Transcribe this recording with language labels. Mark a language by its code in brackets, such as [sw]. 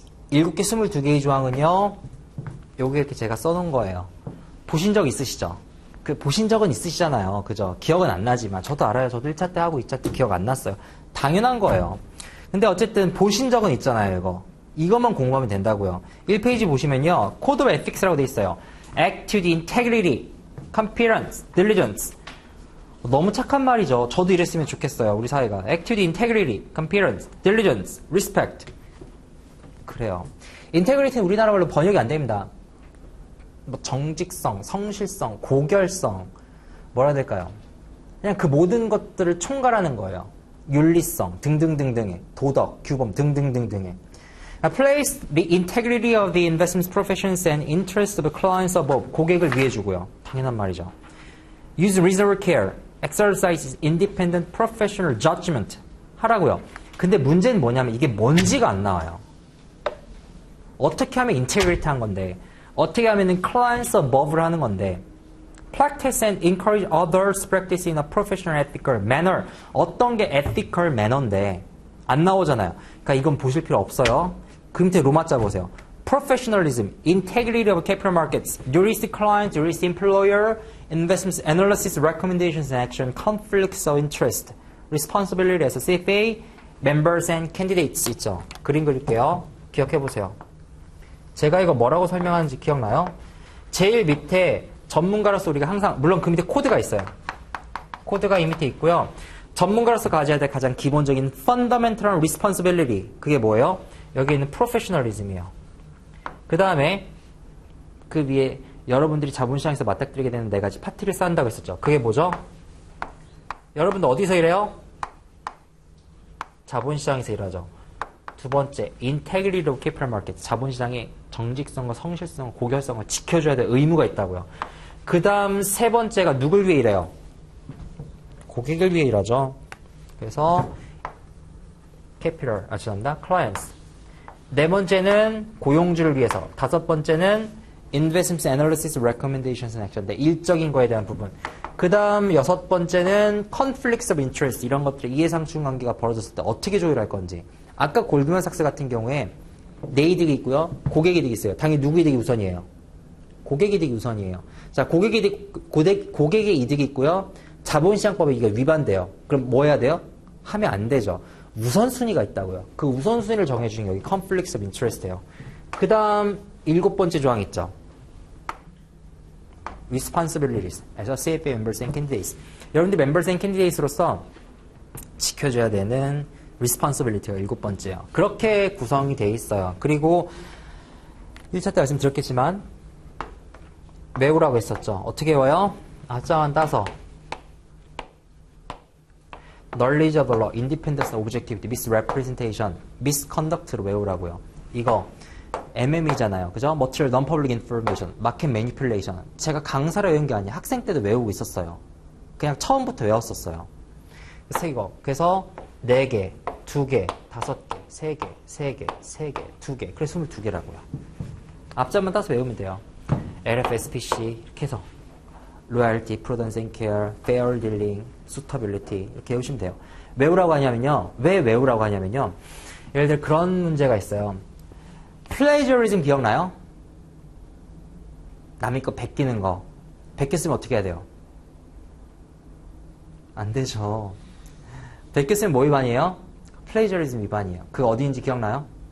[ko] 7개, 22개의 조항은요, 여기 이렇게 제가 써놓은 거예요. 보신 적 있으시죠? 보신 적은 있으시잖아요. 그죠? 기억은 안 나지만. 저도 알아요. 저도 1차 때 하고 2차 때 기억 안 났어요. 당연한 거예요. 근데 어쨌든 보신 적은 있잖아요, 이거. 이것만 공부하면 된다고요. 1페이지 보시면요. Code of Ethics라고 돼 있어요. [en] Act with integrity, competence, diligence. [ko] 너무 착한 말이죠. 저도 이랬으면 좋겠어요. 우리 사회가. [en] Act with integrity, competence, diligence, respect. [ko] 그래요. 인테그리티는 우리나라 말로 번역이 안 됩니다. 뭐 정직성, 성실성, 고결성, 뭐라 해야 될까요? 그냥 그 모든 것들을 총괄하는 거예요. 윤리성 등등등등의 도덕, 규범 등등등등의. [en] Place the integrity of the investment professions and interests of clients above. [ko] 고객을 위해 주고요. 당연한 말이죠. [en] Use reasonable care. Exercise independent professional judgment. [ko] 하라고요. 근데 문제는 뭐냐면 이게 뭔지가 안 나와요. 어떻게 하면 integrity 한 건데, 어떻게 하면은 clients above를 하는 건데, [en] practice and encourage others practice in a professional ethical manner. [ko] 어떤 게 ethical manner인데 안 나오잖아요. 그러니까 이건 보실 필요 없어요. 그 밑에 로마자 보세요. [en] Professionalism, integrity of capital markets, jurist client, jurist employer, investments analysis, recommendations and action, conflicts of interest, responsibility as a CFA, members and candidates 있죠. [ko] 그림 그릴게요. 기억해 보세요. 제가 이거 뭐라고 설명하는지 기억나요? 제일 밑에 전문가로서 우리가 항상, 물론 그 밑에 코드가 있어요. 코드가 이 밑에 있고요. 전문가로서 가져야 될 가장 기본적인 fundamental responsibility. 그게 뭐예요? 여기 있는 professionalism이에요. 그 다음에 그 위에 여러분들이 자본시장에서 맞닥뜨리게 되는 4가지 파티를 쌓는다고 했었죠. 그게 뭐죠? 여러분들 어디서 일해요? 자본시장에서 일하죠. [en] 두 번째, integrity of capital market. [ko] 자본시장의 정직성과 성실성과 고결성을 지켜줘야 될 의무가 있다고요. 그 다음 세 번째가 누굴 위해 일해요? 고객을 위해 일하죠. 그래서 capital, 죄송합니다. [en] clients. [ko] 네 번째는 고용주를 위해서. [en] 다섯 번째는 investment analysis, recommendations and action. [ko] 일적인 거에 대한 부분. 그 다음 여섯 번째는 conflicts of interest. 이런 것들의 이해상충 관계가 벌어졌을 때 어떻게 조율할 건지. 아까 골드만삭스 같은 경우에 내 이득이 있고요. 고객 이득이 있어요. 당연히 누구 이득이 우선이에요? 고객 이득이 우선이에요. 자, 고객의 이득이 있고요. 자본시장법에 이게 위반돼요. 그럼 뭐 해야 돼요? 하면 안 되죠. 우선순위가 있다고요. 그 우선순위를 정해주는 게 여기 conflicts of interest예요. 그 다음 7번째 조항 있죠. [en] responsibilities as a CFA members and candidates. [ko] 여러분들 members and candidates로서 지켜줘야 되는 responsibility가 7번째예요. 그렇게 구성이 되어 있어요. 그리고 1차 때 말씀드렸겠지만 외우라고 했었죠. 어떻게 외워요? 아짜만 따서 [en] knowledge of the law, independence, objectivity, misrepresentation, misconduct [ko] 로 외우라고요. [en] 이거 MM이잖아요. 그죠? Material Non-Public Information, Market Manipulation. [ko] 제가 강사로 외운 게 아니에요. 학생 때도 외우고 있었어요. 그냥 처음부터 외웠었어요. 그래서 이거. 그래서 4개, 2개, 5개, 3개, 3개, 3개, 2개. 그래서 22개라고요. 앞자만 따서 외우면 돼요. LFSPC 이렇게 해서 Loyalty, Prudence and Care, Fair Dealing, Suitability 이렇게 외우시면 돼요. 외우라고 하냐면요. 왜 외우라고 하냐면요. 예를 들어 그런 문제가 있어요. Plagiarism 기억나요? 남의 거 베끼는 거. 베꼈으면 어떻게 해야 돼요? 안 되죠. 베꼈으면 뭐 위반이에요? Plagiarism 위반이에요. 그거 어디인지 기억나요?